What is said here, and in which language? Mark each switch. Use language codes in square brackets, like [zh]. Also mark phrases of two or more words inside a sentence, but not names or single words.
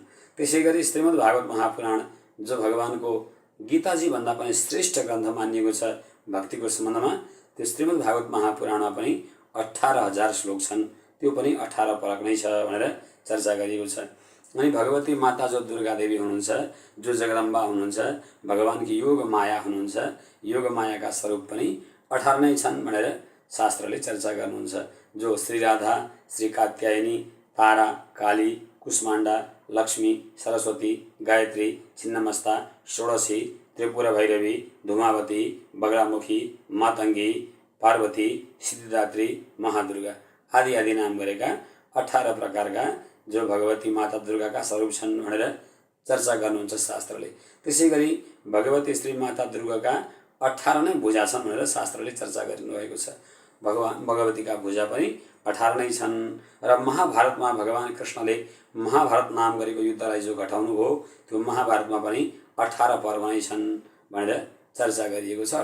[ne] त्यसै गरी श्रीमद् भागवत महापुराण जो भगवानको गीताजी भन्दा पनि श्रेष्ठ ग्रन्थ मानिएको छ भक्तिको सम्बन्धमा, त्यो श्रीमद् भागवत महापुराणमा पनि 18,000 श्लोक छन्, त्यो पनि 18 परक नै छ भनेर चर्चा गरिएको छ। अनि भगवती माता जो दुर्गा देवी हुनुहुन्छ, जो जगदम्बा हुनुहुन्छ, भगवानकी योग माया हुनुहुन्छ, योग मायाका स्वरूप पनि 18 नै छन् भनेर शास्त्रले चर्चा गर्नुहुन्छ। जो श्री राधा, श्री कात्यायनी, तारा, काली, कुष्माण्डा, लक्ष्मी, सरस्वती, गायत्री, छिन्नमस्ता, षोडशी, त्रिपुरा भैरवी, धूमावती, बगलामुखी, मातङ्गी, पार्वती, सिद्धिदात्री, महादुर्गा आदि आदि नाम गरेका 18 प्रकारका जो भगवती माता दुर्गाका स्वरूप छन् भनेर चर्चा गर्नुहुन्छ शास्त्रले। त्यसै गरी भगवती श्री माता दुर्गाका 18 नै भुजा छन् भनेर शास्त्रले चर्चा गरिनुभएको छ। भगवतीका भुजा पनि 18 नै छन् र महाभारतमा भगवान कृष्णले महाभारत नाम गरेको युद्धलाई जो घटाउनु हो त्यो महाभारतमा पनि 18 पर्व नै छन् भनेर चर्चा गरिएको छ।